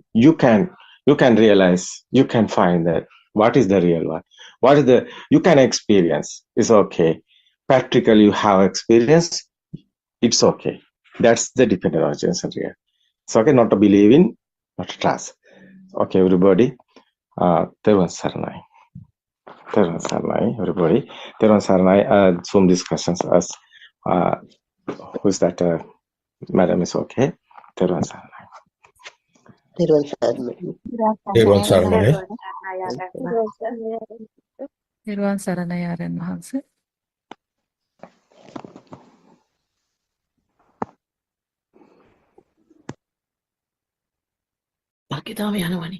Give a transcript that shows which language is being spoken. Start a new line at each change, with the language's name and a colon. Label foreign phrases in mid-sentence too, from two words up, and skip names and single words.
English: You can realize, you can find that what is the real one. What is the, you can experience. It's okay. Practically you have experience. It's okay. That's the dependent origination real. It's okay not to believe in, not to trust. Okay, everybody.
Sinhala: තෙරුවන් සරණයි. තෙරුවන් සරණයි, everybody. තෙරුවන් සරණයි,
English: Zoom discussions as who's that? Madam is okay.
Sinhala: තෙරුවන් සරණයි. තෙරුවන් සරණයි. තෙරුවන් සරණයි. නිර්වාණ සරණයි ආරයන් වහන්සේ. භාග්‍යතාව යනවනේ.